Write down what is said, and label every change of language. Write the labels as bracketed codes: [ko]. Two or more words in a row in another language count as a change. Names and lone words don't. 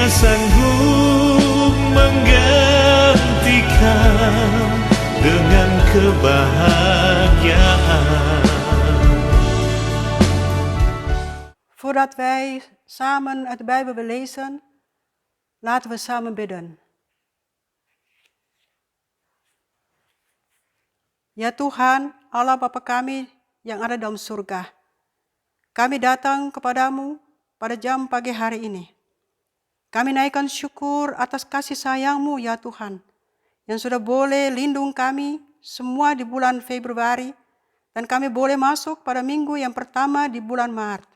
[id] sanggup menggantikan dengan kebahagiaan. [nl] Voordat wij samen uit de Bijbel willen lezen, laten we samen bidden. [id] Ya Tuhan, Allah Bapa kami yang ada dalam surga, kami datang kepadamu pada jam pagi hari ini. Kami naikkan syukur atas kasih sayang-Mu ya Tuhan, yang sudah boleh lindung kami semua di bulan Februari, dan kami boleh masuk pada minggu yang pertama di bulan Maret.